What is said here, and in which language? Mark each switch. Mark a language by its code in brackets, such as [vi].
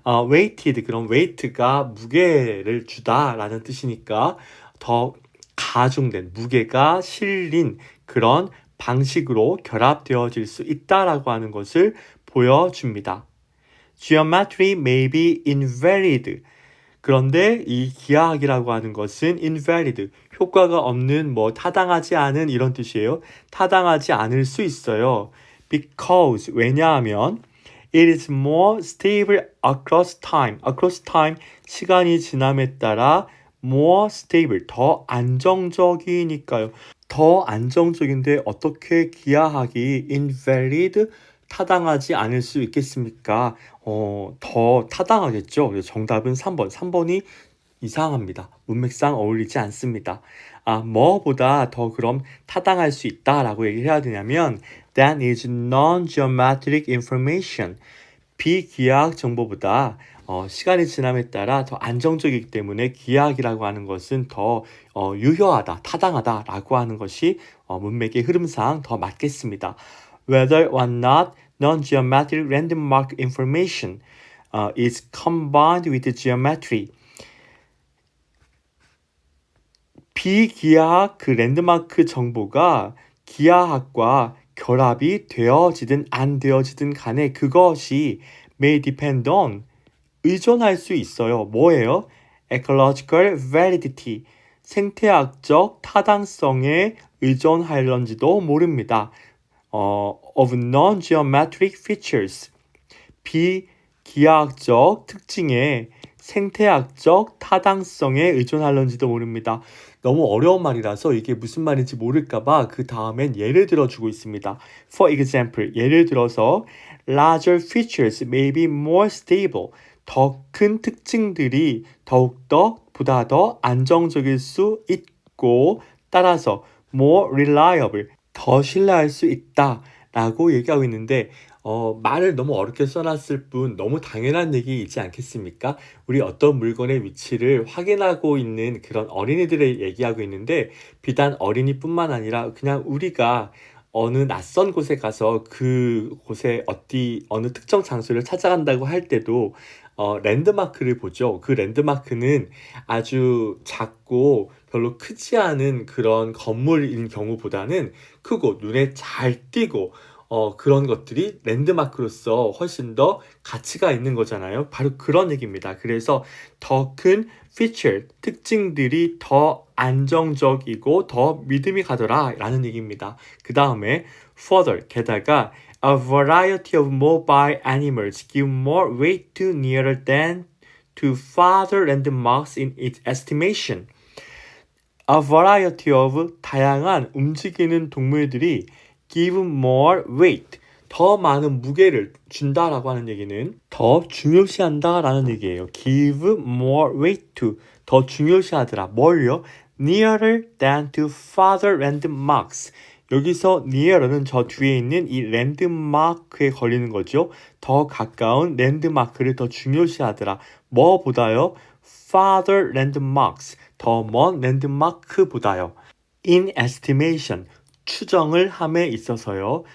[ko] weighted, 그럼 weight가 무게를 주다라는 뜻이니까 더 가중된, 무게가 실린 그런 방식으로 결합되어질 수 있다라고 하는 것을 보여줍니다. [en] Geometry may be invalid. [ko] 그런데 이 기하학이라고 하는 것은 invalid, 효과가 없는 타당하지 않은 이런 뜻이에요. 타당하지 않을 수 있어요. [en] Because [ko] 왜냐하면 [en] it is more stable across time. across time [ko] 시간이 지남에 따라 [en] more stable [ko] 더 안정적이니까요. 더 안정적인데 어떻게 기하학이 invalid 타당하지 않을 수 있겠습니까? 더 타당하겠죠. 그래서 정답은 3번. 3번이 이상합니다. 문맥상 어울리지 않습니다. 뭐보다 더 그럼 타당할 수 있다라고 얘기를 해야 되냐면 [en] that is non-geometric information. [ko] 비기하학 정보보다 시간이 지남에 따라 더 안정적이기 때문에 기하학이라고 하는 것은 더 유효하다, 타당하다라고 하는 것이 문맥의 흐름상 더 맞겠습니다. [en] Whether or not non-geometric landmark information is combined with geometry. [ko] 비기하학 그 랜드마크 정보가 기하학과 결합이 되어지든 안 되어지든 간에 그것이 [en] may depend on [ko] 의존할 수 있어요. 뭐예요? [en] ecological validity [ko] 생태학적 타당성에 의존할런지도 모릅니다. [en] of non-geometric features [ko] 비기하학적 특징에 생태학적 타당성에 의존할런지도 모릅니다. 너무 어려운 말이라서 이게 무슨 말인지 모를까봐 그 다음엔 예를 들어주고 있습니다. [en] For example, [ko] 예를 들어서 [en] larger features may be more stable. [ko] 더 큰 특징들이 더욱더 보다 더 안정적일 수 있고 따라서 [en] more reliable, [ko] 더 신뢰할 수 있다 라고 얘기하고 있는데 말을 너무 어렵게 써놨을 뿐 너무 당연한 얘기이지 않겠습니까? 우리 어떤 물건의 위치를 확인하고 있는 그런 어린이들을 얘기하고 있는데 비단 어린이뿐만 아니라 그냥 우리가 어느 낯선 곳에 가서 그 곳에 어느 특정 장소를 찾아간다고 할 때도 랜드마크를 보죠. 그 랜드마크는 아주 작고 별로 크지 않은 그런 건물인 경우보다는 크고 눈에 잘 띄고 그런 것들이 랜드마크로서 훨씬 더 가치가 있는 거잖아요. 바로 그런 얘기입니다. 그래서 더 큰 feature, 특징들이 더 안정적이고 더 믿음이 가더라 라는 얘기입니다. 그 다음에 [en] further, [ko] 게다가 [en] a variety of mobile animals give more weight to nearer than to farther landmarks in its estimation. A variety of [ko] 다양한 움직이는 동물들이 [en] give more weight [ko] 더 많은 무게를 준다라고 하는 얘기는 더 중요시한다라는 얘기예요. [en] give more weight to [ko] 더 중요시하더라. 뭘요? [en] nearer than to farther landmarks. [ko] 여기서 nearer는 저 뒤에 있는 이 랜드마크에 걸리는 거죠. 더 가까운 랜드마크를 더 중요시하더라. 뭐보다요? [en] farther landmarks [ko] 더 먼 랜드마크보다요. [en] in estimation [ko] 추정을 함에 있어서요.